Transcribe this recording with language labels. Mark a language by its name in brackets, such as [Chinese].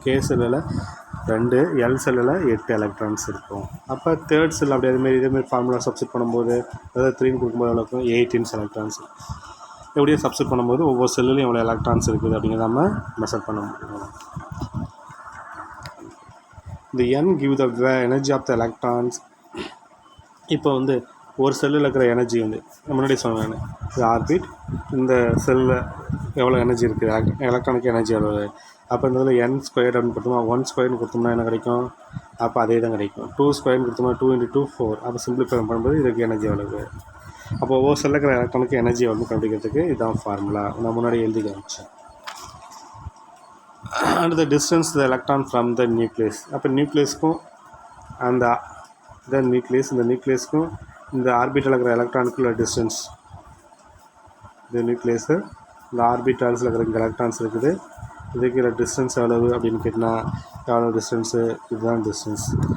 [Tamil] K செல்லில் 2, L செல்லில் 8 electrons இருக்கும். அப்போ தேர்ட் செல் அப்படி இதேமாரி ஃபார்முலா சப்ஸ்டிட் பண்ணும்போது, அதாவது 3ன்னு கொடுக்கும்போது எவ்வளோ இருக்கும், 18 எலக்ட்ரான்ஸ். எப்படியே சப்ஸ்டிட் பண்ணும்போது ஒவ்வொரு செல்லுலையும் எவ்வளோ எலக்ட்ரான்ஸ் இருக்குது அப்படிங்கிறத நம்ம மெஷர் பண்ண முடியும். [English] The n give the energy of the electrons. [Tamil] இப்போ வந்து ஒரு செல்லில் இருக்கிற எனர்ஜி வந்து முன்னாடி சொன்னேன், இது ஆர்பிட், இந்த செல்லில் எவ்வளோ எனர்ஜி இருக்குது, எலக்ட்ரானிக் எனர்ஜி எவ்வளோ. அப்போ இந்த இதில் n² அப்படின்னு கொடுத்தோம்னா 1² கொடுத்தோம்னா என்ன கிடைக்கும், அப்போ அதே தான் கிடைக்கும். 2² கொடுத்தோம்னா 2 × 2 4. அப்போ சிம்பிளிஃபை பண்ணும்போது இதுக்கு எனர்ஜி எவ்வளவு. அப்போ ஒவ்வொரு செல்லில் இருக்கிற எலக்ட்ரானுக்கு எனர்ஜி எவ்வளோ கண்டுபிடிக்கிறதுக்கு இதுதான் ஃபார்முலா. நான் முன்னாடி எழுதி காமிச்சேன். [English] and the distance the electron from the nucleus. [Tamil] அப்போ நியூக்ளியஸ்க்கும் அந்த இந்த நியூக்ளியஸ்க்கும் இந்த ஆர்பிட்டலில் இருக்கிற எலக்ட்ரானுக்குள்ள டிஸ்டன்ஸ், இந்த நியூக்ளியஸு இந்த ஆர்பிட்டால்ஸில் இருக்கிற எலக்ட்ரான்ஸ் இருக்குது, இதுக்கு டிஸ்டன்ஸ் எவ்வளவு அப்படின்னு கேட்டால் எவ்வளோ டிஸ்டன்ஸு, இதுதான் டிஸ்டன்ஸ்.